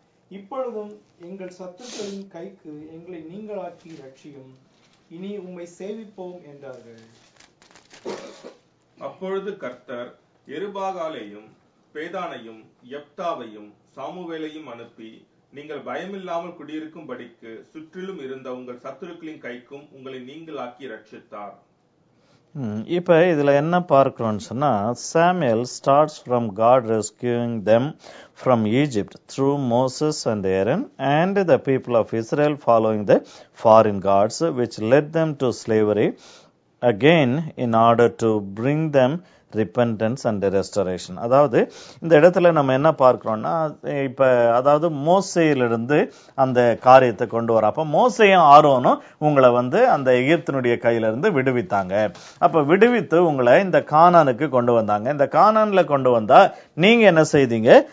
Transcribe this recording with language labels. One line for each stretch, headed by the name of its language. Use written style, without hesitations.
Tamil: இப்பொழுதும் எங்கள் சத்துருக்களின் கைக்கு எங்களை நீங்களாக்கி ரட்சியும், இனி உம்மை சேவிப்போம் என்றார்கள். அப்பொழுது கர்த்தர் எருபாகாலையும் பேதானையும் யெப்தாவையும் சாமுவேலையும் அனுப்பி, நீங்கள் பயமில்லாமல் குடியிருக்கும்படிக்கு சுற்றிலும் இருந்த உங்கள் சத்துருக்களின் கைக்கும் உங்களை நீங்களாக்கி ரட்சித்தார். இப்ப இதுல என்ன பார்க்கிறோம்னு சொன்னா,
English: Samuel starts from God rescuing them from Egypt through Moses and Aaron and the people of Israel following the foreign gods which led them to slavery again in order to bring them repentance and restoration.
Tamil: அதாவது இந்த இடத்துல நம்ம என்ன பார்க்கிறோம்னா, இப்ப அதாவது மோசேயிலிருந்து அந்த காரியத்தை கொண்டு வர, அப்ப மோசேயும் ஆரோனும் உங்களை அந்த எகிப்தினுடைய கையில இருந்து விடுவித்தாங்க. அப்ப விடுவித்து உங்களை இந்த கானானுக்கு கொண்டு வந்தாங்க. இந்த கானான்ல கொண்டு வந்தா நீங்க என்ன செய்தீங்க?